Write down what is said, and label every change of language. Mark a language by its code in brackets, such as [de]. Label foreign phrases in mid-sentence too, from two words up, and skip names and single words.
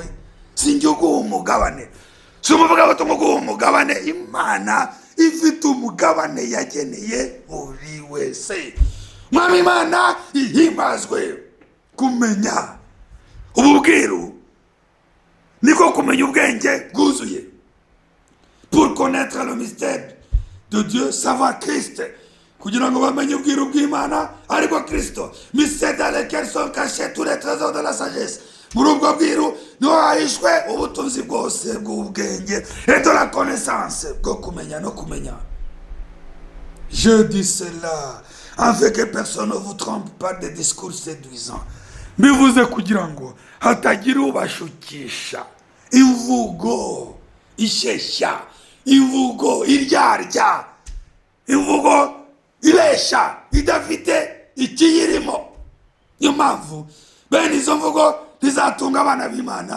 [rw] Sinjye uguha umugabane, si umuvuga ngo tumuguha umugabane. Imana ifite umugabane yageneye buri wese. Mwami Imana ihimbazwe. Kumenya ubu bwiru niko kumenya ubwenge bwuzuye. [fr] Pour connaître le mystère de Dieu, savoir Christ. [rw] Kugira ngo bamenye ubwiru bw'Imana ariko Kristo. [fr] Mystère dans lequel sont cachés tous les trésors de la sagesse. [rw] Muri ubwo bwiru niho hahishwe ubutunzi bwose bw'ubwenge [fr] et de la connaissance [rw] bwo kumenya no kumenya. [fr] Je dis cela afin que personne ne vous trompe par des discours séduisants. [rw] Mbivuze kugira ngo hatagira ubashukisha imvugo isheshya, imvugo iryarya, imvugo ibesha idafite ikiyirimo. Niyo mpamvu bene izo mvugo ntizatunga abana b'Imana.